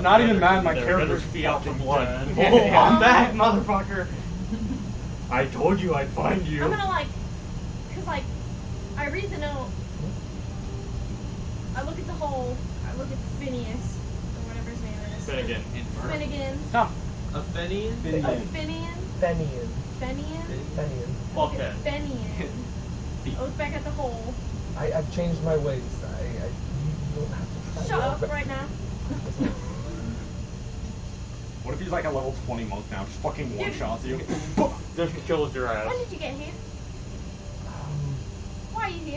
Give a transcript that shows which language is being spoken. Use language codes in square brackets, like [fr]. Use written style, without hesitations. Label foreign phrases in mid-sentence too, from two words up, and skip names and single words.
[en] I'm not even better mad my than character's better be out for fucking blood. dead. Oh, I'm back, motherfucker. I told you I'd find you. I'm gonna like, cause like, I read the note. I look at the hole. I look at Phineas or whatever his name is. Finnegan. Finnegan. Stop. A Fenian? Oh, Finian. Finian. Fenian. Fenian. Fenian. I look Okay. at Fenian. I look back at the hole. I've changed my ways. You don't have to try. Shut to up right now. What if he's like a level 20 monk now? Just fucking one-shots you. Just kills your ass. When did you get here? Why are you here?